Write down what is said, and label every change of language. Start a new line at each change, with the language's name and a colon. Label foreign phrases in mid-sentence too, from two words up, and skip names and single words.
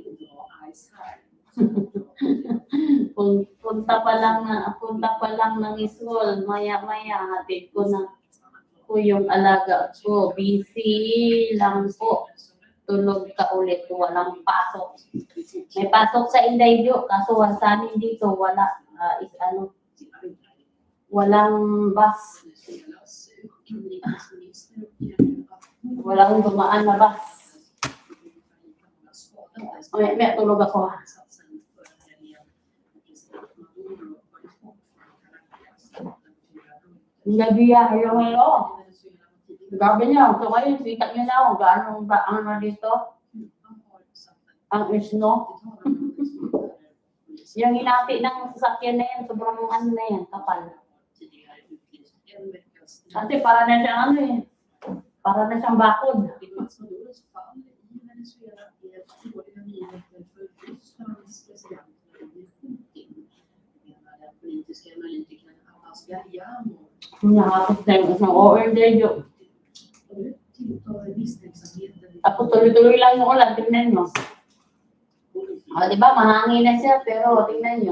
Filipino: Punta pa lang ng school, maya-maya hatid ko na po yung alaga ko. Busy lang po. Tulog ka ulit, walang pasok. May pasok sa Indayjo, kaso sa amin dito wala walang bus.
Swedish: inrikesminister uppger att hon
Filipino: Walang dumaan na bus. May tulog ako.
Swedish: insatsen förra helgen när president Maduro var i chock från Caracas.
Filipino: Gabi hello. Gabi niya, so kayo, kita niyo na kung gaano ba ang ano dito, ang isno. Yung hinati ng sasakyan na yan, sobrang ano na yan, kapal. Kasi para na siyang ano eh, para na siyang bakod.
Swedish: Maduros fall i Venezuela är 2 nyheter för Rysslands president Vladimir Putin, menar den politiska analytikern Abbas Gayamo.
Filipino: Nakakot na yung isang ORDO.
Swedish: Och nu tilltar misstänksamheten.
Filipino: Tapos tuloy-tuloy lang yung ulan, tingnan nyo. O, di ba, mahangin na siya, pero tingnan nyo.